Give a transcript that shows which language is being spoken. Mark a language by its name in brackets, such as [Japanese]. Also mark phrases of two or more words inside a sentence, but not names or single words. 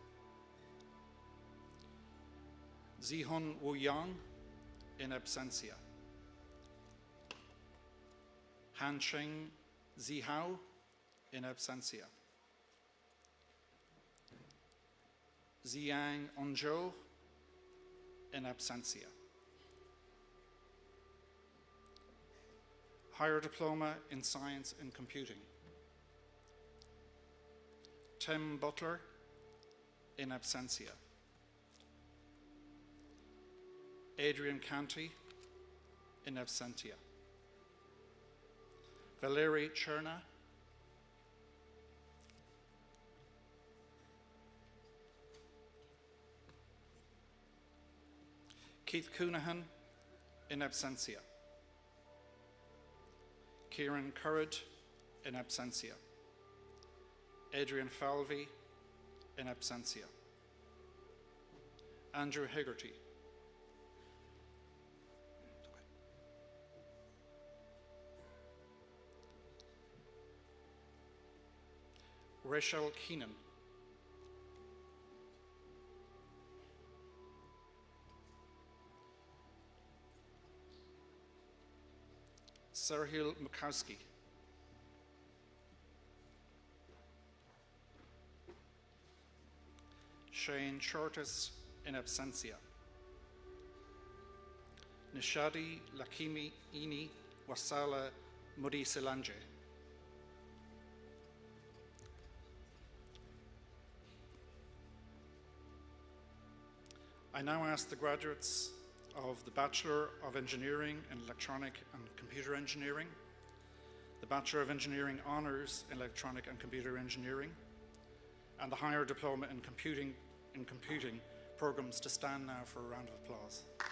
[English] Zihun Wu Yang [Latin] in absentia. [English] Hansheng Zihao [Latin] in absentia. [English] Ziyang Onzhou [Latin] in absentia. [English] Higher Diploma in Science and Computing. Tim Butler [Latin] in absentia. [English] Adrian Canty [Latin] in absentia. [English] Valery Cherna. Keith Coonahan [Latin] in absentia. [English] Kieran Currid [Latin] in absentia. [English] Adrian Falvey [Latin] in absentia. [English] Andrew Hegarty. Rachel Keenan. Serhil Mukowski. Shane Shortis [Latin] in absentia. [English] Nishadi Lakimi Ini Wasala Mudi Silanje. I now ask the graduates of the Bachelor of Engineering in Electronic and Computer Engineering, the Bachelor of Engineering Honours in Electronic and Computer Engineering, and the Higher Diploma in Computing programs to stand now for a round of applause.